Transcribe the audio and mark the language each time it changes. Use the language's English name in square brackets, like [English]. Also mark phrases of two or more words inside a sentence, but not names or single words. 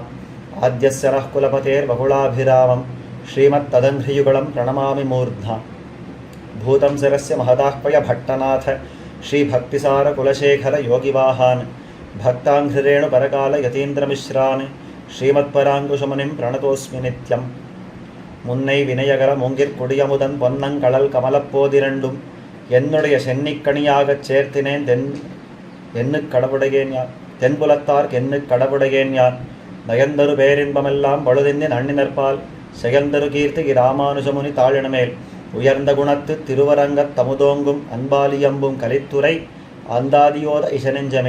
[Sanskrit] आद्यस्य नः कुलपतेर्बहुलाभिरामं श्रीमत्तदङ्घ्रियुगलं प्रणमामि मूर्ध्ना। भूतं शिरस्य महदाह्वय भट्टनाथ श्रीभक्तिसारकुलशेखर योगिवाहान् भक्ताङ्घ्रिरेणुपरकाल यतीन्द्रमिश्रान् श्रीमत्पराङ्कुशमुनिं प्रणतोऽस्मि नित्यम्। [Tamil] முன்னை வினயகர மூங்கிற் பொன்னங்கடல் கமலப்போதிரண்டும் என்னுடைய சென்னிக்கணியாகச் சேர்த்தினேன் எண்ணுக் கடவுடையேன் யான் தென்புலத்தார்க் எண்ணுக் கடவுடையேன் யான் நயந்தரு பேரின்பமெல்லாம் பொழுதின்றி நன்னினற்பால் செயல்தரு கீர்த்தி இராமானுஜமுனி தாளினமேல் உயர்ந்த குணத்து திருவரங்கத் தமுதோங்கும் அன்பாலியம்பும் கலித்துறை அந்தாதியோத இசனெஞ்சமே.